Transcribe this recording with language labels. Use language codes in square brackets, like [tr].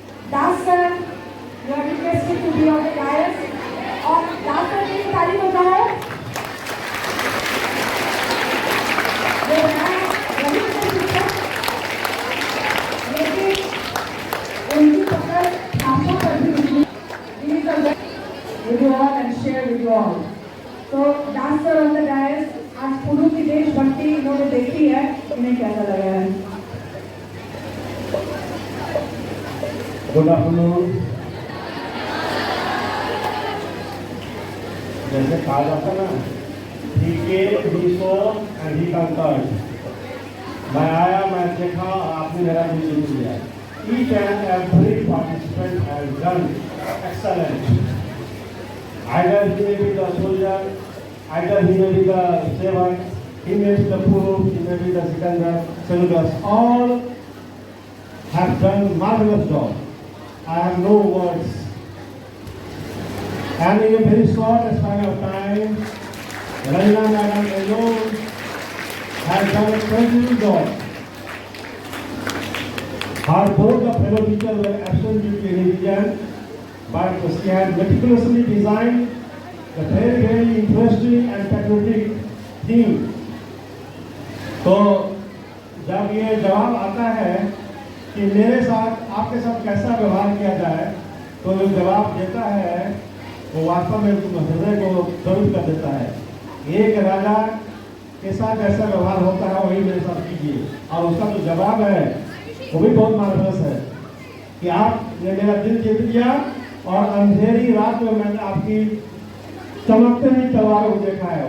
[en] Das sir, you are requested to be on the dais. [hi] और Das sir की ताली बजाओ. वो बनाए वही से शिक्षक, लेकिन उनकी पकड़ आंखों पर भी निकली. [en] With you all and share with you all. [hi] तो [en] Das sir on the dais, [hi] आज पुरु की देशभक्ति इन्होंने देखी है, इन्हें कैसा लगा है? [en] Good afternoon. [hi] जैसे कहा जाता है ना, [en] he came, he saw and he conquered. [hi] मैं आया, मैं देखा, आपने मेरा भी जीत लिया. [en] Each and every participant has done excellent. Either he may be the soldier, either he may be the servant, he may be the poor, he may be the Sikandar, Seleucus. All have done marvelous job. I have no words. And in a very short span of time, Ranjana Madam alone has done a 20 job. Both the fellow teachers were absolutely diligent, but she had meticulously designed a very, very interesting and patriotic theme. [hi] तो जब ये जवाब आता है कि मेरे साथ आपके साथ कैसा व्यवहार किया जाए, तो जो जवाब देता है वो वास्तव में हृदय को द्रवित कर देता है। एक राजा के साथ जैसा व्यवहार होता है वही मेरे साथ कीजिए, और उसका जो जवाब है वो भी बहुत मार्वलस है कि आपने मेरा दिल जीत लिया और अंधेरी रात में मैंने आपकी चमकते हुई तलवारों को देखा है।